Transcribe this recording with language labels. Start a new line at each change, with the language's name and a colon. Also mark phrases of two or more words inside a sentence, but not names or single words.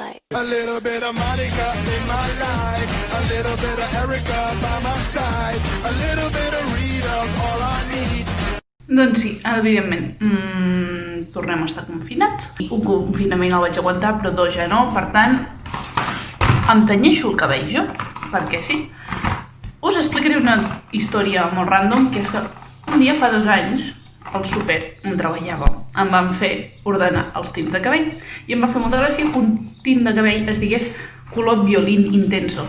English: A little bit of Monica in my life, a little bit of Erica by my side, a little bit of Rita's all I need.
Catalan: Doncs sí, evidentment, tornem a estar confinats. Un confinament el vaig aguantar, però dos ja no, per tant, em tenyeixo el cabell jo, perquè sí. Us explicaré una història molt random, que és que un dia fa 2 anys, al súper on treballava, em van fer ordenar els tints de cabell i em va fer molta gràcia que un tint de cabell es digués color
Spanish: violín intenso.